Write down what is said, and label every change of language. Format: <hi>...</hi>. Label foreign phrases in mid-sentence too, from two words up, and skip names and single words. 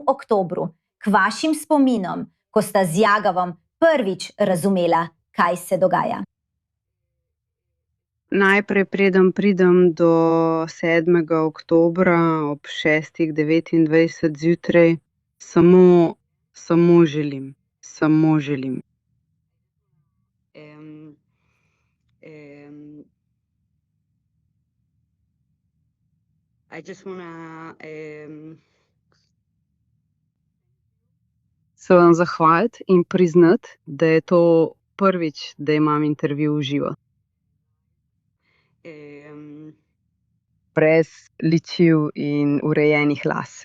<sl>oktobru, k vašim spominom, ko sta z Jagavom prvič razumela, kaj se dogaja. Najprej, preden pridem do 7. oktobra ob 6:29 zjutraj, samo želim.</sl> <en>I just wanna</en> <sl>se vam zahvaliti in priznati, da je to prvič, da imam intervju v živo. Brez ličil in urejenih las.</sl>